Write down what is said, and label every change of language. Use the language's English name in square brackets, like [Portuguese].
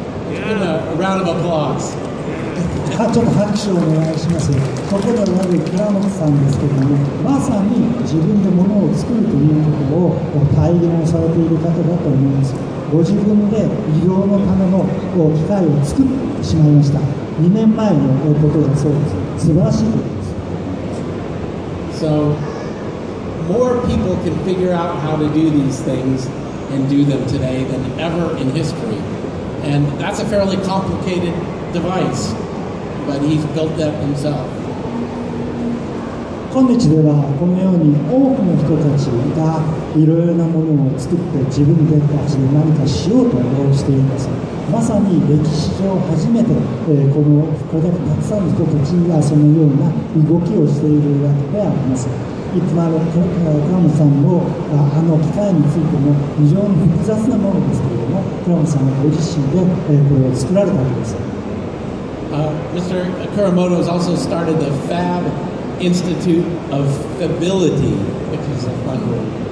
[English] Give him a round of applause. [Japanese] ちょっと拍手をお願いします。ここでおられる倉本さんですけれども、まさに自分で物を作るということを体現されている方だと思います。ご自分で医療のための機械を作ってしまいました。 2年前のことだそうです。素晴らしいことです。 [English] So, more people can figure out how to do these things and do them today than ever in history. And that's a fairly complicated device, but he's built that himself. [Japanese] 今日ではこのように多くの人たちがいろいろなものを作って自分たちで何かしようとしています。まさに歴史上初めて、これだけたくさんの人たちがそのような動きをしているわけであります。いつも倉本さんの機械についても非常に複雑なものですけれども、倉本さんはご自身で、これを作られたわけです。 [English] Mr. Kuramoto has also started the Fab Institute of Fability, which is a fun word.